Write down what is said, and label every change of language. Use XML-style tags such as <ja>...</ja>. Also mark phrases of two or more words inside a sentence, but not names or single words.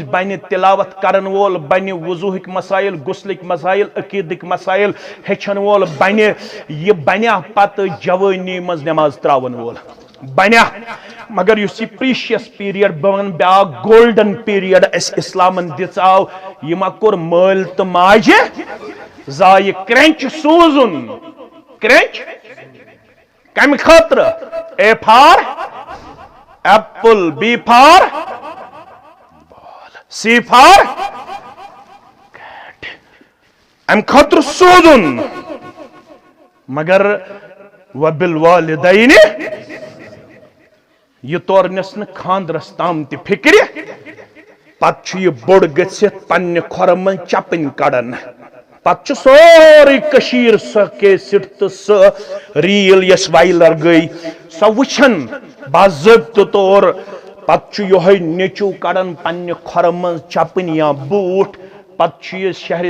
<ks>بنہِ تلاوت کرن وول بنہِ وضوٗہٕکۍ مسائل غسلٕکۍ مسائل عقیٖدٕکۍ مسائل ہیٚچھن وول بنہِ یہِ بنیا پتہٕ جوٲنی منٛز نٮ۪ماز تراون وول بنیا مگر یُس یہِ</ks> <en>precious period</en> <ks>بہٕ ونہٕ بیاکھ</ks> <en>golden period</en> <ks>اسہِ اسلامن دِژاو یہِ ما کوٚر مٲلۍ تہٕ ماجہِ ضایہِ کرٛینٛچ سوٗزُن کرٛینٛچ کمہِ خٲطرٕ</ks> <en>A for apple B for C for</en> <ks>امہِ خٲطرٕ سوٗزُن مگر وبالوالدین یہ تورنس نہٕ خاندرس تام تہِ فکرِ پتہٕ چھُ یہِ بوٚڑ گٔژھِتھ پننہِ کھۄرٕ منٛز چپٕنۍ کڑان پتہٕ چھُ سورُے کٔشیٖر سۄ کیسٹ تہٕ سۄ ریٖل یۄس وایرل گٔے سۄ وٕچھان باضٲبطہٕ طور پتہٕ چھُ یِہوٚے نیٚچوٗ کڑان پننہِ کھۄرٕ منٛز چپٕنۍ یا بوٗٹھ پتہٕ چھُ یہِ شہرِ</ks>